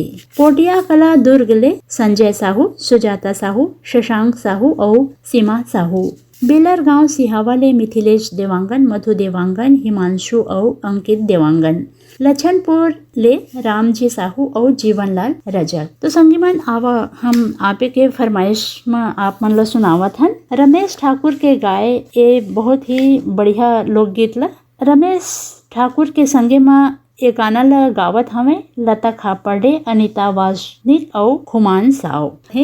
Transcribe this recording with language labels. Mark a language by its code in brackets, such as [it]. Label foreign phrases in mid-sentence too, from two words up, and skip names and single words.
[hne] पोटिया कला दुर्ग ले संजय साहू, सुजाता साहू, शशांक साहू और सीमा साहू। बेलर गांव सिहावा ले मिथिलेश देवांगन, मधु देवांगन, हिमांशु और अंकित देवांगन। लछनपुर ले रामजी साहू और जीवनलाल रजक। तो संगीमन आवा हम आपे के फरमाइश में आप मन ला सुनावत हन रमेश ठाकुर के गाए ये बहुत ही बढ़िया लोकगीत ला। रमेश ठाकुर के संगे में ये गाना ला गावत हमें लता खापड़े, अनीता वासनिक और खुमान साव है।